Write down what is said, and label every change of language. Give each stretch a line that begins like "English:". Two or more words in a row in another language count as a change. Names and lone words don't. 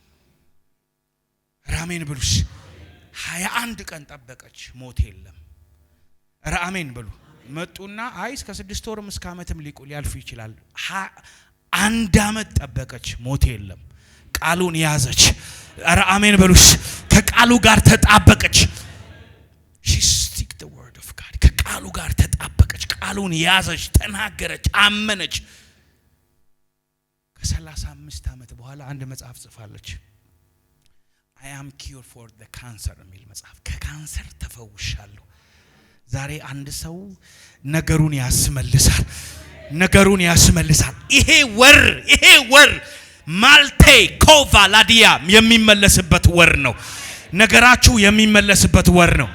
Amharic: አሜን ብሉስ። 21 ቀን ጠበቀች፣ ሞት የለም። አሜን ብሉ። መጡና አይ እስከ 6 ወርም እስከ ዓመትም ሊያልፉ ይችላል። 1 ዓመት ጠበቀች፣ ሞት የለም። ቃሉን ያዘች። አሜን ብሉስ። ከቃሉ ጋር ተጣበቀች።
English: she stick the word of God
Amharic: ከቃሉ ጋር ተጣበቀች። ቃሉን ያዘች፣ ተናገረች፣ አመነች። ከ35 ዓመት በኋላ አንድ መጽሐፍ ጽፋለች።
English: I am cured for the cancer
Amharic: የሚል መጽሐፍ ከካንሰር ተፈውሻለሁ። ዛሬ አንድ ሰው ነገሩን ያስመልሳል። ይሄ ወር ማልቴ ኮቫ ላዲያ የሚመለስበት ወር ነው። ነገራችሁ የሚመለስበት ወር ነው።